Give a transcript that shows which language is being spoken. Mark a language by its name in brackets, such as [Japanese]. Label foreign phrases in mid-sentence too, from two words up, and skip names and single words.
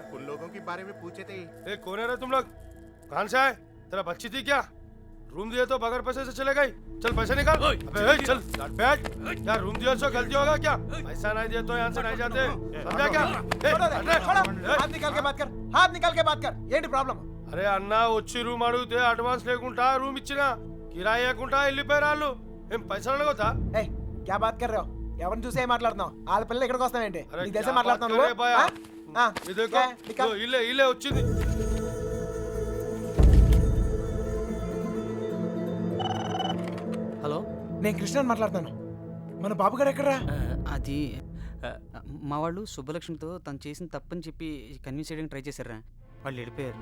[Hindi] उन लोगों के बारे में पूछे थे। कौन है रे तुम लोग? कहां से आए? तेरा बच्ची थी क्या? रूम दिए तो बगैर पैसे से चले गई चल पैसे निकाल अबे ए, चल बैठ यार रूम दिया तो गलती होगा क्या पैसा नहीं दिए तो यहाँ से नहीं जाते समझा क्या ए, छोड़ो रे, अरे, छोड़ो। ए, हाथ निकाल के बात कर, हाथ निकाल के बात कर. [Telugu] ఏంటి ప్రాబ్లం? అరే అన్న వచ్చి రూమ్ అడిగితే అడ్వాన్స్ లేకుండా రూమ్ ఇచ్చినా కిరాయి లేకుండా వెళ్ళిపోయారు వాళ్ళు ఏం పైసలు అడగొద్దా ఏయ్, [Hindi] क्या बात कर రहे हो? [Telugu] ఎవరిని చూసే మాట్లాడుతున్నావు? వాళ్ళ పిల్లలు ఇక్కడికి వస్తావేంటి? అరే, నీకు తెలిసే [Hindi] క్యా [Telugu] మాట్లాడుతున్నావు [Hindi] बात कर रे [Telugu] నువ్వు? భయ్యా? ఆ? ఇదేకో [Hindi] क्या? निकाल. [Telugu] ఇల్లే ఇల్లే వచ్చింది హలో నేను కృష్ణని మాట్లాడుతాను. మన బాబు గారు ఎక్కడరా? అది మా వాళ్ళు సుబ్బలక్ష్మితో తను చేసిన తప్పని చెప్పి కన్విన్స్ చేయడానికి ట్రై చేశారా వాళ్ళు వెళ్ళిపోయారు